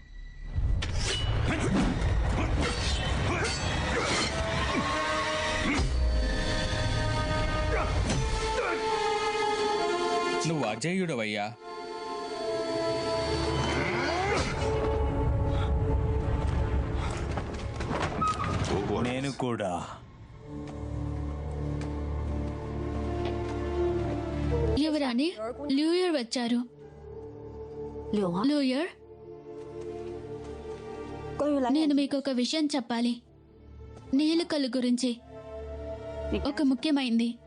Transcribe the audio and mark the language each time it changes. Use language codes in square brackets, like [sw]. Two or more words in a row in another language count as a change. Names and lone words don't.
[te] నువ్వు అజేయుడవయ్యా. నేను కూడా. యువరాణి, లూయర్ వచ్చారు. [zh] 柳儿， [te] లూయర్, [zh] 关于来 [te] నేను మీకు ఒక విషయం చెప్పాలి. నీలికలు గురించి. ఒక ముఖ్యమైంది.